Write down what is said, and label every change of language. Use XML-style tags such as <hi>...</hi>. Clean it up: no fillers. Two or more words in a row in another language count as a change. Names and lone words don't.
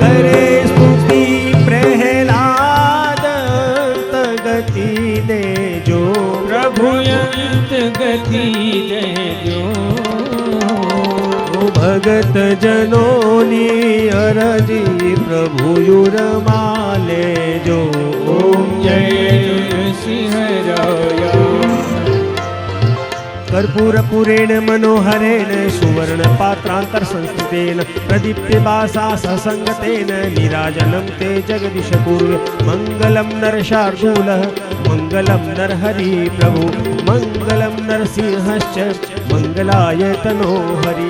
<gu>કરે સ્તુતિ પ્રહલાદ ગતિ દેજો, પ્રભુ લખી દેજો. ભગત જનોની અરજી પ્રભુ યુરમાં લેજો. ઓમ જય નરસિંહ રાય.</gu> <sa>कर्पूरपुरेण मनोहरेण सुवर्ण पात्रांतर संस्थितेन प्रदीप्य बासा ससंगतेन नीराजनं ते जगदीश पूर्वे. मंगलम नरशार्दूलः मंगलम नरहरि प्रभु मंगलम नरसिंहश्च मंगलाय तनो हरि.</sa>